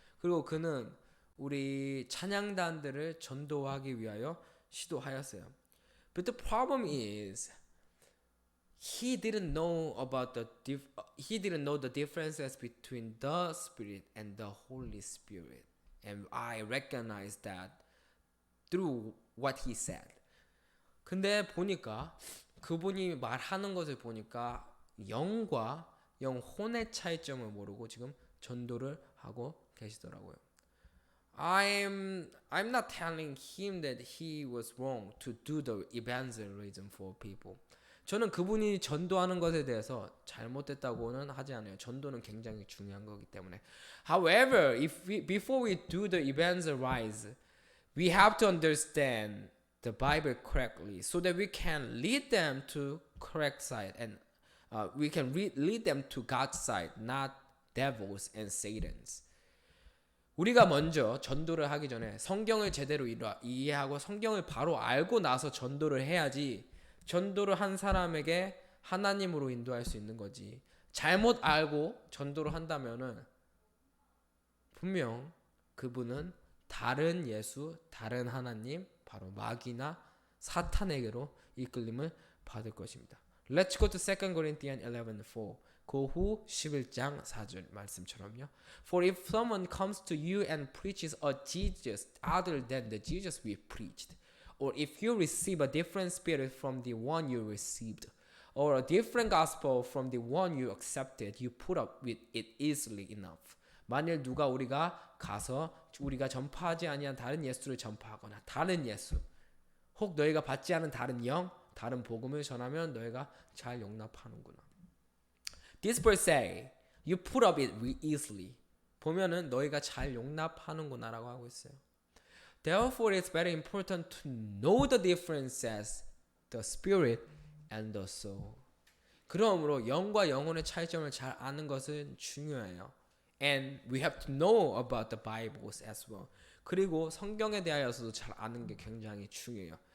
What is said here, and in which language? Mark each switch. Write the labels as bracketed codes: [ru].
[ko] 그리고 그는 우리 찬양단들을 전도하기 위하여 시도하였어요. [en] But the problem is he didn't know the differences between the Spirit and the Holy Spirit. And I recognize that through what he said. [ko] 근데 보니까 그분이 말하는 것을 보니까 영과 영혼의 차이점을 모르고 지금 전도를 하고 계시더라고요. [en] I'm not telling him that he was wrong to do the evangelism for people. [ko] 저는 그분이 전도하는 것에 대해서 잘못됐다고는 하지 않아요. 전도는 굉장히 중요한 거기 때문에. [en] However, before we do the evangelize, we have to understand the Bible correctly so that we can lead them to correct side and we can lead them to God's side, not devils and Satan's. [ko] 우리가 먼저 전도를 하기 전에 성경을 제대로 이해하고 성경을 바로 알고 나서 전도를 해야지 전도를 한 사람에게 하나님으로 인도할 수 있는 거지. 잘못 알고 전도를 한다면은 분명 그분은 다른 예수, 다른 하나님, 바로 마귀나 사탄에게로 이끌림을 받을 것입니다. [en] Let's go to 2 Corinthians 11:4. [ko] 그 후 11장 4절 말씀처럼요. [en] For if someone comes to you and preaches a Jesus other than the Jesus we preached, or if you receive a different spirit from the one you received, or a different gospel from the one you accepted, you put up with it easily enough. [ko] 만일 누가 우리가 가서 우리가 전파하지 아니한 다른 예수를 전파하거나 다른 예수, 혹 너희가 받지 않은 다른 영, 다른 복음을 전하면 너희가 잘 용납하는구나. [en] This verse say, you put up it easily. [ko] 보면은 너희가 잘 용납하는구나라고 하고 있어요. [en] Therefore, it's very important to know the differences, the spirit and the soul. [ko] 그러므로 영과 영혼의 차이점을 잘 아는 것은 중요해요. [en] And we have to know about the Bibles as well. [ko] 그리고 성경에 대하여서도 잘 아는 게 굉장히 중요해요.